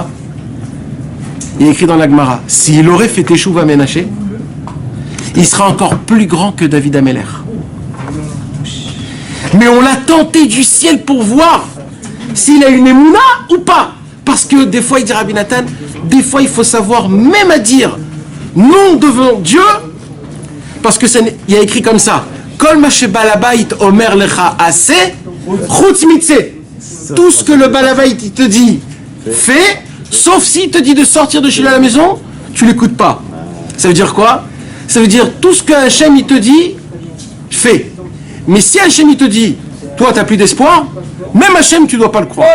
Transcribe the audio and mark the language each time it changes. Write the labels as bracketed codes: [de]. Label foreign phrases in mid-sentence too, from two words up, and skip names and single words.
[fr] Il y a écrit dans la Gemara, s'il aurait fait Teshuvah Ménaché, il sera encore plus grand que David Ameller. Mais on l'a tenté du ciel pour voir s'il a une émouna ou pas. Parce que des fois, il dit Rabbi Nathan, des fois il faut savoir même à dire non devant Dieu, parce que il y a écrit comme ça, [he] כל מה שבעל הבית אומר לך עשה חוץ מצא. [fr] Tout ce que le balabait il te dit, fais, sauf s'il te dit de sortir de chez lui à la maison, tu l'écoutes pas. Ça veut dire quoi ? Ça veut dire tout ce que Hachem il te dit, fais. Mais si Hachem il te dit, toi tu n'as plus d'espoir, même Hachem tu ne dois pas le croire.